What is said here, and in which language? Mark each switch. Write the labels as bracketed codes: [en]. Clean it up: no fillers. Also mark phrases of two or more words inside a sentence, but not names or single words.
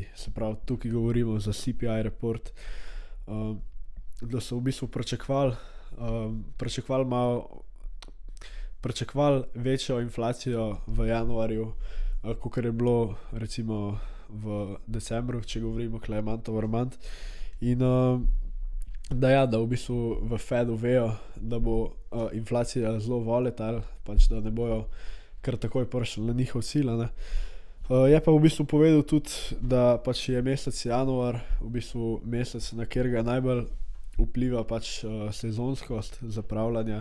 [sl] Se pravi, tukaj govorimo za [en] CPI report, [sl] da so v bistvu pričakovali večjo inflacijo v januarju, kakor je bilo recimo v decembru, če govorimo [en] month over month, [sl] in da ja, da v bistvu v Fedu vejo, da bo inflacija zelo volatile, pač da ne bojo kar takoj prišli na njihov cilj, ne. Je pa v bistvu povedal tudi, da pač je mesec januar v bistvu mesec, na katerega najbolj vpliva pač sezonskost zapravljanja.